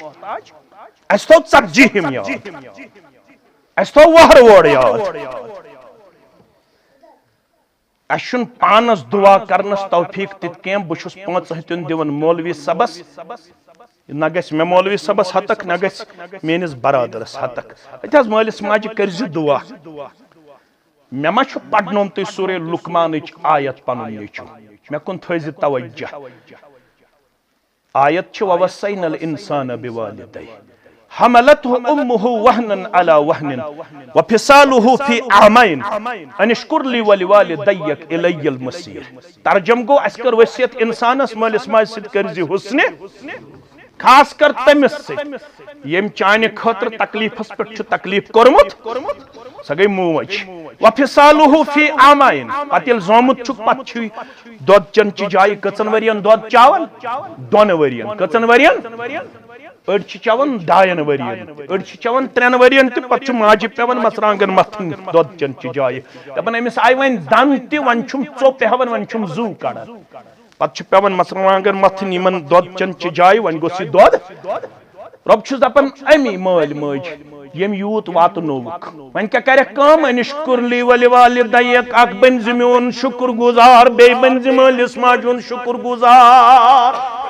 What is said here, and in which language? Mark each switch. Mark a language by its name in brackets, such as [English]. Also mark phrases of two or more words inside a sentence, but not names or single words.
[Kashmiri] اَسہِ تھوٚو ژتجیٖہِم یاد اَسہِ تھوٚو وُہر وور یاد اَسہِ چھُنہٕ پانس دعا کرنس توفیٖق تِتھ کینٛہہ بہٕ چھُس 5 ہتن دِوان مولوی صبس نہ گژھِ مےٚ مولوی صبس ہتک نہ گژھِ میٲنِس برادرس ہتک اتہِ حظ مٲلِس ماجہِ کٔرزِ دعا مےٚ ما چھُ پرنومتُے سورے لُقمانٕچ آیت پنُن نیٚچوٗ مےٚ کُن تھٲیزِ توجہ آیت چھِ [Arabic] ووصینا الانسان بوالدیہ حملته امه وهنا على وهن وفصاله في عامين ان اشكر لي ولوالديك الي المصير. [Kashmiri] ترجم گو اس کر وصیت انسانس مٲلِس ماجہِ سۭتۍ کٔرزِ حُسنہِ خاص کر تٔمِس سۭتۍ ییٚمۍ چانہِ خٲطرٕ تکلیٖفس پٮ۪ٹھ چھُ تکلیٖف کوٚرمُت سۄ گٔے موج. [Arabic] وفصاله في عامين [Kashmiri] پتہٕ ییٚلہِ زامُت چھُکھ پتہٕ چھُے دۄد چنچہِ جایہِ کٔژن ؤرین دۄد چاوان 2 ؤرین کٔژن ؤرین أڑۍ چھِ چٮ۪وان 2 ؤرین أڑۍ چھِ چٮ۪وان 3 ؤرین تہِ پتہٕ چھُ ماجہِ پٮ۪وان مرژٕوانٛگن متھٕنۍ دۄد چنچہِ جایہِ دپان أمِس آیہِ وۄنۍ دند تہِ وۄنۍ چھُم ژوٚپ ہٮ۪وان وۄنۍ چھُم زُو کڑان پتہٕ چھُ پٮ۪وان مرژٕوانٛگن متھٕنۍ یِمن دۄد چنچہِ جایہِ وۄنۍ گوٚژھ یہِ دۄد رۄب چھُس دپان امی مٲلۍ مٲجۍ ییٚمۍ یوٗت واتنووُکھ وۄنۍ کیٛاہ کرٮ۪کھ کٲم [Arabic] ان اشکر لی ولوالدیک [Kashmiri] اکھ بنزِ میون شُکر گُزار بیٚیہِ بنزِ مٲلِس ماجہِ ہُنٛد شُکر گُزار.